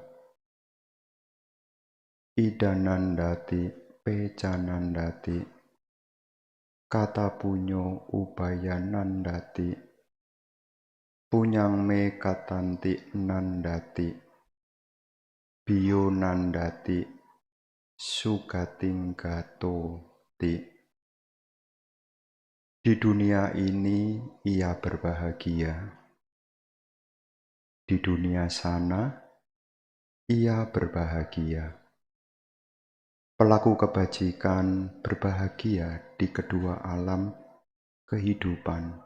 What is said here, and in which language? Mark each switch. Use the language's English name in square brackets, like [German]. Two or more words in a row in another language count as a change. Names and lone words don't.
[Pali] Idanandati pecanandati kata punyo ubayanandati punyang me katanti nandati biyo nandati sugating gatoti. [Indonesian] Di dunia ini ia berbahagia, di dunia sana ia berbahagia. Pelaku kebajikan berbahagia di kedua alam kehidupan.